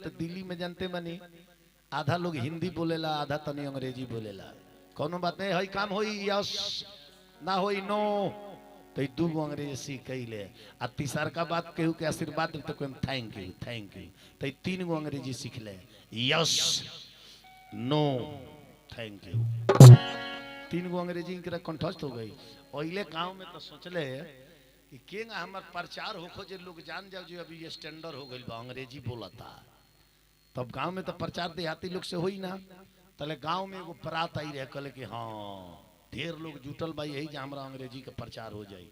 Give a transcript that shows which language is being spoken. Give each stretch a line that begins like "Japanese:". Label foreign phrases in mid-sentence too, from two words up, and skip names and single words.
Bhojpuri: तो दिल्ली में जानते बनी आधा लोग हिंदी बोलेला आधा तनी अंग्रेजी बोलेला। कोनो बात नहीं है, काम होई यस ना होई नो तो दू गो अंग्रेजी सीख कैले। आ तीसर का बात केहू के आशीर्वाद तो कोई
English: thank you
Bhojpuri: तो 3 गो अंग्रेजी सीख ले।
English: yes no thank you
Bhojpuri: 3 गो अंग्रेजी इनके कंठस्थ हो गई। ओइले गांव में तो सोचले कि केंगा हमार प्रचार होखो जे लोग जान जाओ जो अभी ये स्टैंडर्ड हो गई बा अंग्रेजी बोलता। तब गांव में तो प्रचार देहाती लोग से होई ना। तले गांव में एगो बरात आई रहे कहले कि हाँ ढेर लोग जुटल बा यही जे हमरा अंग्रेजी के प्रचार हो जाई।